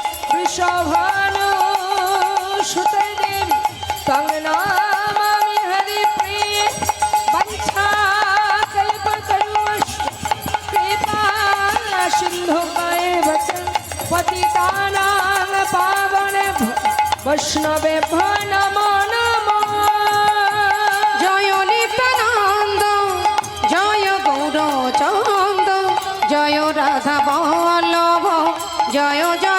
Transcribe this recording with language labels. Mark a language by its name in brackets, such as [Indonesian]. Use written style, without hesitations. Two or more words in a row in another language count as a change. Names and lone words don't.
[Sanskrit] वृषभानुसुते देवी तं नमामि हरिप्रिये वञ्चाकल्पतरुश्च कृपा सिन्धुकैव च पतितानां पावनेभ्यो वैष्णवेभ्यो नमो नमः [Bangla] জয় নিত্যানন্দ জয় গৌরচন্দ জয় রাধা বল্লভ জয়